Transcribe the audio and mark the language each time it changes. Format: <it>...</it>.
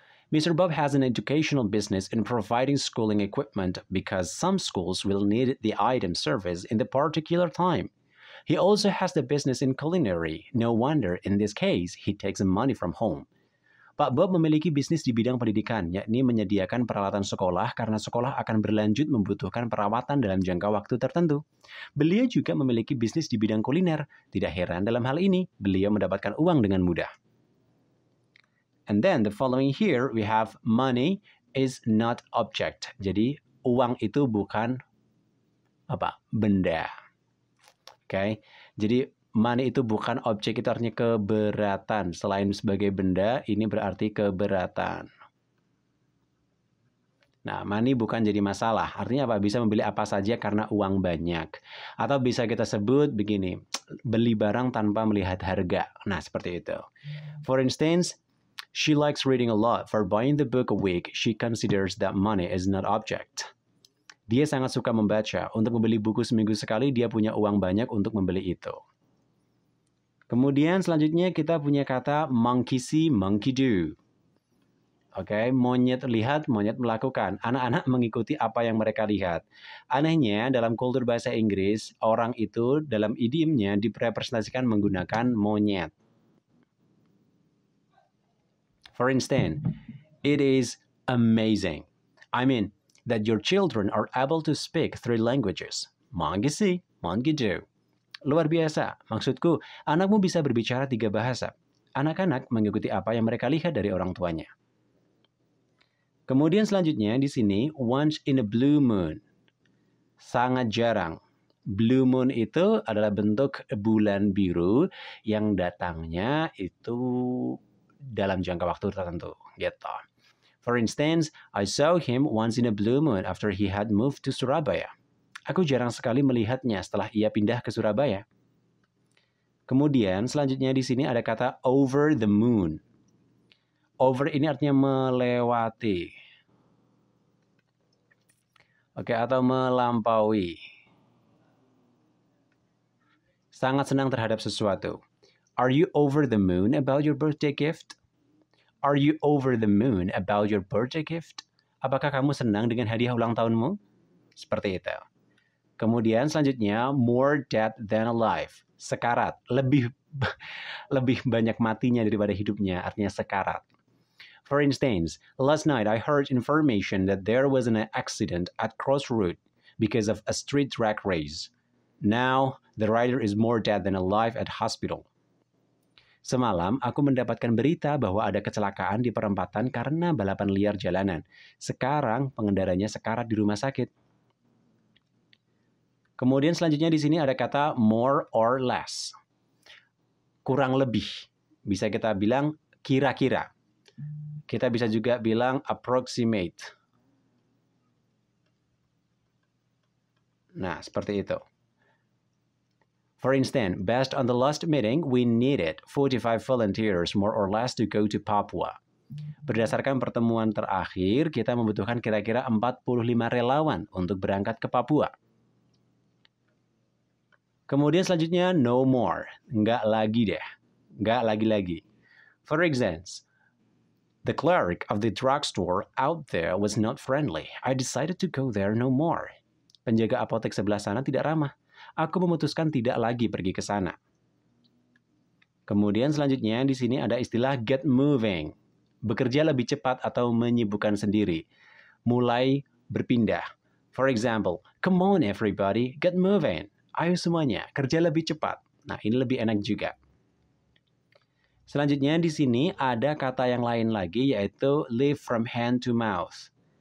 <en>Mr. Bob has an educational business in providing schooling equipment because some schools will need the item service in the particular time. He also has the business in culinary. No wonder, in this case, he takes money from home.</en> <id>Pak Bob memiliki bisnis di bidang pendidikan, yakni menyediakan peralatan sekolah karena sekolah akan berlanjut membutuhkan perawatan dalam jangka waktu tertentu. Beliau juga memiliki bisnis di bidang kuliner. Tidak heran dalam hal ini, beliau mendapatkan uang dengan mudah.</id> <en>And then the following here, we have money is not object.</en> <id>Jadi, uang itu bukan apa? Benda. Okay. Jadi money itu bukan objek, itu artinya keberatan. Selain sebagai benda, ini berarti keberatan. Nah, money bukan jadi masalah. Artinya apa? Bisa membeli apa saja karena uang banyak. Atau bisa kita sebut begini, beli barang tanpa melihat harga. Nah, seperti itu.</id> <en>For instance, she likes reading a lot. For buying the book a week, she considers that money is not object.</en> <id>Dia sangat suka membaca. Untuk membeli buku seminggu sekali, dia punya uang banyak untuk membeli itu. Kemudian selanjutnya kita punya kata monkey see, monkey do. Oke, monyet lihat, monyet melakukan. Anak-anak mengikuti apa yang mereka lihat. Anehnya, dalam kultur bahasa Inggris, orang itu dalam idiomnya direpresentasikan menggunakan monyet.</id> <en>For instance, it is amazing. I mean, that your children are able to speak 3 languages. Monkey see, monkey do.</en> <id>Luar biasa. Maksudku, anakmu bisa berbicara 3 bahasa. Anak-anak mengikuti apa yang mereka lihat dari orang tuanya. Kemudian selanjutnya di sini, once in a blue moon. Sangat jarang. Blue moon itu adalah bentuk bulan biru yang datangnya itu dalam jangka waktu tertentu. Gitu.</id> <en>For instance, I saw him once in a blue moon after he had moved to Surabaya.</en> <id>Aku jarang sekali melihatnya setelah ia pindah ke Surabaya. Kemudian selanjutnya di sini ada kata over the moon. Over ini artinya melewati. Oke, atau melampaui. Sangat senang terhadap sesuatu.</id> <en>Are you over the moon about your birthday gift? Are you over the moon about your birthday gift?</en> <id>Apakah kamu senang dengan hadiah ulang tahunmu? Seperti itu. Kemudian selanjutnya, more dead than alive. Sekarat. Lebih banyak matinya daripada hidupnya, artinya sekarat.</id> <en>For instance, last night I heard information that there was an accident at Crossroad because of a street drag race. Now, the rider is more dead than alive at hospital.</en> <id>Semalam, aku mendapatkan berita bahwa ada kecelakaan di perempatan karena balapan liar jalanan. Sekarang, pengendaranya sekarat di rumah sakit. Kemudian selanjutnya di sini ada kata more or less. Kurang lebih. Bisa kita bilang kira-kira. Kita bisa juga bilang approximate. Nah, seperti itu.</id> <en>For instance, based on the last meeting, we needed 45 volunteers more or less to go to Papua.</en> <id>Berdasarkan pertemuan terakhir, kita membutuhkan kira-kira 45 relawan untuk berangkat ke Papua. Kemudian selanjutnya, no more. Nggak lagi deh. Nggak lagi-lagi.</id> <en>For instance, the clerk of the drugstore out there was not friendly. I decided to go there no more.</en> <id>Penjaga apotek sebelah sana tidak ramah. Aku memutuskan tidak lagi pergi ke sana. Kemudian selanjutnya di sini ada istilah get moving. Bekerja lebih cepat atau menyibukkan sendiri. Mulai berpindah.</id> <en>For example, come on everybody, get moving.</en> <id>Ayo semuanya, kerja lebih cepat. Nah, ini lebih enak juga. Selanjutnya di sini ada kata yang lain lagi yaitu live from hand to mouth.</id>